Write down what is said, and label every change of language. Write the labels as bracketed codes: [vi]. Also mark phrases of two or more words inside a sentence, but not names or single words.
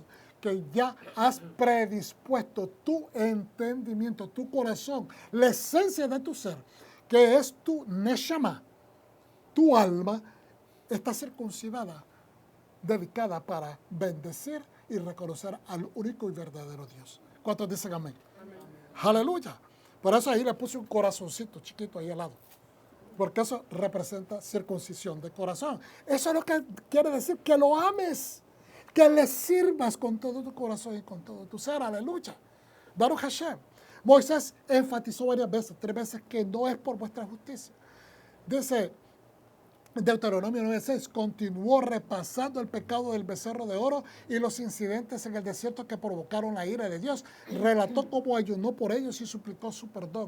[es] Que ya has predispuesto tu entendimiento, tu corazón, la esencia de tu ser, que es tu neshama, tu alma, está circuncidada, dedicada para bendecir y reconocer al único y verdadero Dios. ¿Cuántos dicen amén? Amén. Aleluya. Por eso ahí le puse un corazoncito chiquito ahí al lado, porque eso representa circuncisión de corazón. Eso es lo que quiere decir, que lo ames, que le sirvas con todo tu corazón y con todo tu ser. Aleluya. [he] ברוך השם. [es] Moisés enfatizó varias veces, 3 veces, que no es por vuestra justicia. Dice Deuteronomio 9:6, continuó repasando el pecado del becerro de oro y los incidentes en el desierto que provocaron la ira de Dios. Relató cómo ayunó por ellos y suplicó su perdón.